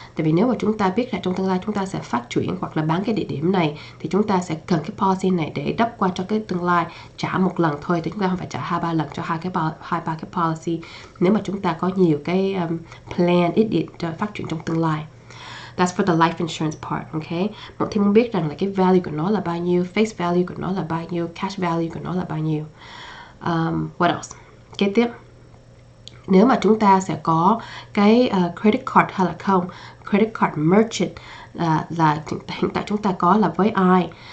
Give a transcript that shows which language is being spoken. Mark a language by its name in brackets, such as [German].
[Vietnamese] Tại vì nếu mà chúng ta biết là trong tương lai chúng ta sẽ phát triển hoặc là bán cái địa điểm này thì chúng ta sẽ cần cái policy này để đắp qua cho cái tương lai, trả một lần thôi thì chúng ta không phải trả 2-3 lần cho hai ba cái policy. Nếu mà chúng ta có nhiều cái plan ít điện cho phát triển trong tương lai. [English] That's for the life insurance part, okay? [Vietnamese] Mộng Thi muốn biết rằng là cái value của nó là bao nhiêu, face value của nó là bao nhiêu, cash value của nó là bao nhiêu. [English] What else? [Vietnamese] Kế tiếp, nếu mà chúng ta sẽ có cái credit card hay là không, credit card merchant là hiện tại chúng ta có là với ai.